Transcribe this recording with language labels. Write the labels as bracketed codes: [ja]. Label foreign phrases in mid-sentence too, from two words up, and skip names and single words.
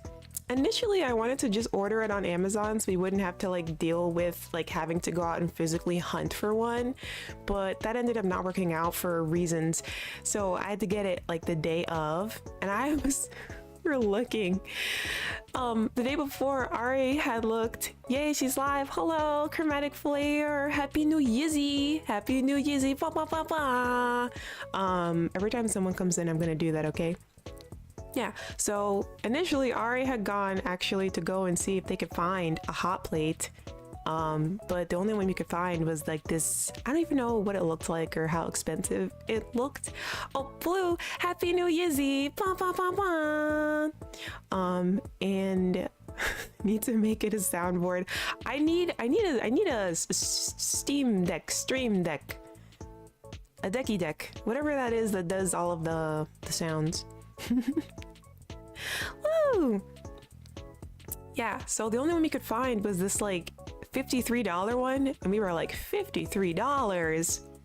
[en] Initially, I wanted to just order it on Amazon so we wouldn't have to like deal with like having to go out and physically hunt for one, but that ended up not working out for reasons. So I had to get it like the day of, and I was we're looking. The day before, Ari had looked. Yay, she's live. Hello, Chromatic Flare. Happy New Yizzy. Happy New Yizzy. Ba, ba, ba, ba. Every time someone comes in, I'm gonna do that, okay? Yeah, so initially Ari had gone actually to go and see if they could find a hot plate. But the only one we could find was like this, I don't even know what it looked like or how expensive it looked. Oh, Blue, Happy New Yizzy. Bah, bah, bah, bah. And need to make it a soundboard. I need a Steam Deck, Stream Deck, a Decky Deck, whatever that is that does all of the sounds. Woo! Yeah, so the only one we could find was this like $53 one, and we were like, $53?